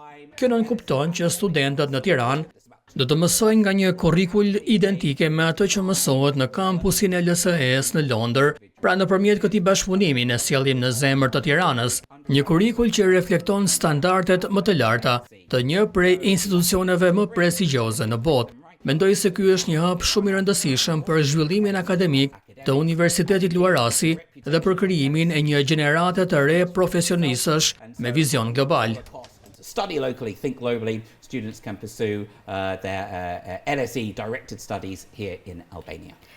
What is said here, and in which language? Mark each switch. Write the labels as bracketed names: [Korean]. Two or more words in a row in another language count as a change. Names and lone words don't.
[Albanian] Kjo nënkupton që studentët në Tiranë do të mësojnë nga një kurrikul identike me atë që mësohet në kampusin e LSE-s në Londër, pra nëpërmjet këtij bashkëpunimi ne sjellim në zemër të Tiranës një kurrikul që reflekton standardet më të larta të një prej institucioneve më prestigjioze në botë. Mendoj se ky është një hap shumë i rëndësishëm për zhvillimin akademik të Universitetit Luarasi dhe për krijimin e një gjenerate të re profesionistësh me vizion global. [English] Study locally, think globally. Students can pursue their LSE directed studies here in Albania.